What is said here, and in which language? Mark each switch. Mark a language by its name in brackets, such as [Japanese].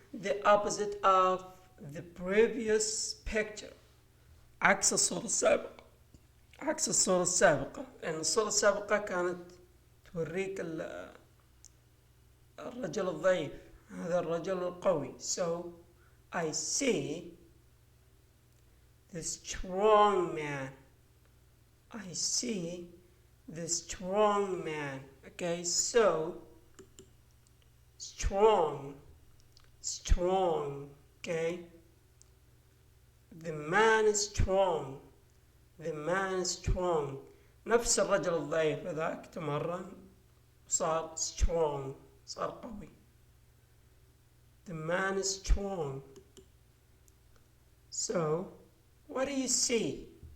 [English] The opposite of the previous picture. [Arabic] عكس الصورة السابقة. عكس الصورة السابقة. لأن الصورة السابقة كانت توريك الرجل الضعيف. هذا الرجل القوي. [English] So I see the strong man. I see the strong man. Okay, so strong. Okay, the man is strong. The man is strong. [Arabic] نفس الرجل الضعيف هذاك تمرن صار strong. صار قوي. [English] The man is strong. So what do you see?